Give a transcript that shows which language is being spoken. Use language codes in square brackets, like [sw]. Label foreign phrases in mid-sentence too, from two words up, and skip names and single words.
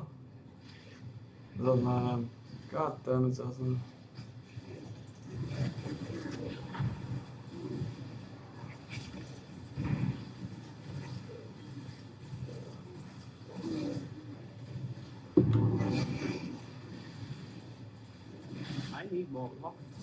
[sk] Zas neviem. [en] God damn it, [sk] zas neviem. [en] I need more coffee.